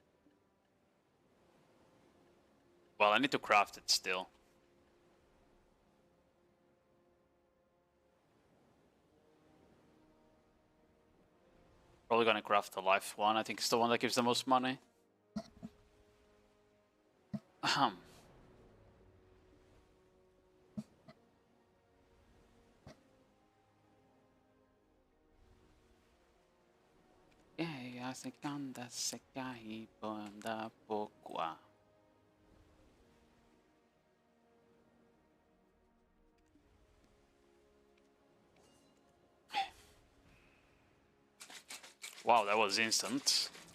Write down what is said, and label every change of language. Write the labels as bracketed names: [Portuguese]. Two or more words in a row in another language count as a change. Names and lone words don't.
[English] Well, I need to craft it still. Probably gonna craft the life one. I think it's the one that gives the most money. Ahem. Sekanda sekai panda pokwa. Wow, that was instant.